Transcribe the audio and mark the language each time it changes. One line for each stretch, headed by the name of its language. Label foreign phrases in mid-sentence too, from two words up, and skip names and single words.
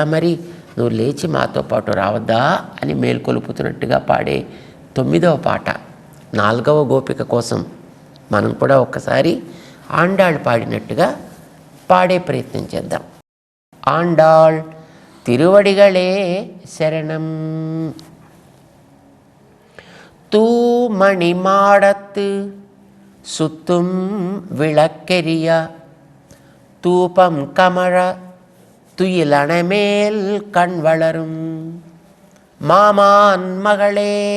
Telugu: మరి నువ్వు లేచి మాతో పాటు రావద్దా అని మేల్కొలుపుతున్నట్టుగా పాడే 9వ పాట 4వ గోపిక కోసం మనం కూడా ఒక్కసారి ఆండాళ్ పాడినట్టుగా పాడే ప్రయత్నం చేద్దాం.
Tamil: ஆண்டாள் திருவடிகளே சரணம். தூமணி மாடத்து சுத்தும் விளக்கெரிய தூபம் கமழ துயிலணமேல் கண் வளரும் மாமான் மகளே